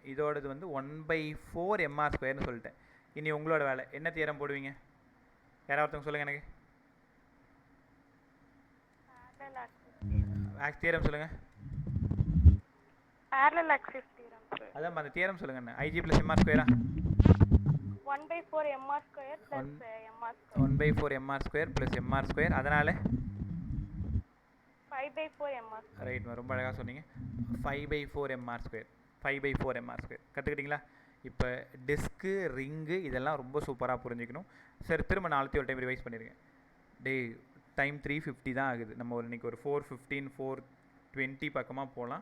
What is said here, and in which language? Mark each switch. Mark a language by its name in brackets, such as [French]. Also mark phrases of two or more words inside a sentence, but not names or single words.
[Tamil] இதோடது வந்து 1/4 mr²ன்னு சொல்லிட்டேன். இனி உங்களோட வேலை. என்ன தியரம் போடுவீங்க? யாராவது ஒருத்தவங்க சொல்லுங்கள் எனக்கு. தியரம் சொல்லுங்கள். [English] parallel axis theorem. [Tamil] அதான் அந்த தியரம் சொல்லுங்கண்ணே. IG + mr². 1/4 mr² + mr². 1/4 mr² + mr². அதனால 5/4 mr². ரைட், ரொம்ப அழகாக சொன்னீங்க. 5/4 mr². 5/4 mr². கற்றுக்கிட்டிங்களா? இப்போ டிஸ்க்கு, ரிங்கு இதெல்லாம் ரொம்ப சூப்பராக புரிஞ்சுக்கணும். சரி, திரும்ப நாளைக்கு ஒரு டைம் ரிவைஸ் பண்ணிடுங்க. டைம் 3:50 தான் ஆகுது. நம்ம இன்றைக்கி ஒரு 4:15 4:20 பக்கமாக போகலாம்.